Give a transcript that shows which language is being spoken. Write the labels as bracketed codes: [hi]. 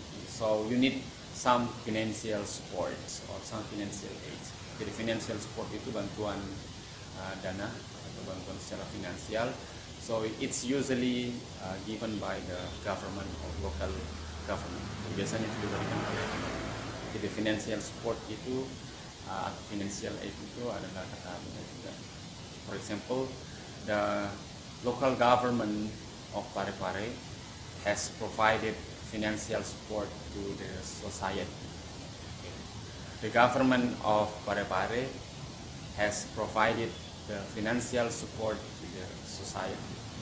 [en] So you need some financial support or some financial aid. [id] Jadi financial support itu bantuan dana atau bantuan secara finansial. [en] So it's usually given by the government or local government. [id] Biasanya itu diberikan oleh. Jadi financial support itu atau financial aid itu adalah kata juga. [en] For example, the local government of Parepare has provided financial support to the society. Okay. The government of Parepare has provided the financial support to the society.